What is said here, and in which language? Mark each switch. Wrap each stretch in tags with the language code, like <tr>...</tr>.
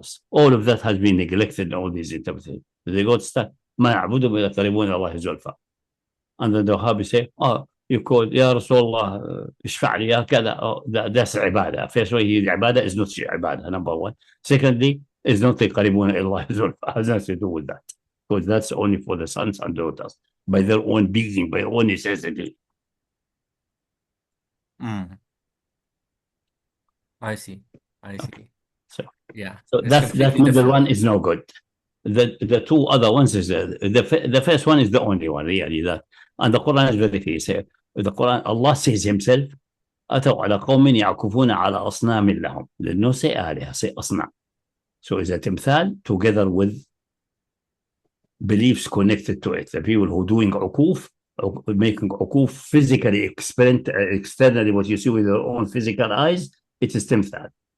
<en>All of that has been neglected in all these interpretations. They got stuck.</en> <ar>ما يعبدهم إلا يقربون الله زلفى.</ar> <en>And then the Wahhabi say, you call Ya Rasulullah,</en> <ar>اشفع لي يا كذا.</ar> <en>That's ibadah. First way, ibadah is not ibadah, number one. Secondly, it's not</en> <ar>يقربون إلى الله زلفى.</ar> <en>Has nothing to do with that. Because that's only for the sons and daughters, by their own being, by their own necessity. I see. Okay. So that middle one is no good. The two other ones is the first one is the only one really, that, and the Quran is very clear. The Quran, Allah says Himself,</en> <ar>أتوا على قوم يعكفون على أصنام لهم.</ar> <en>There's no say آلهة, say أصنام. So it's a timthal together with beliefs connected to it. The people who are doing ukuf, making ukuf physically, externally, what you see with your own physical eyes, it is timthal.</en>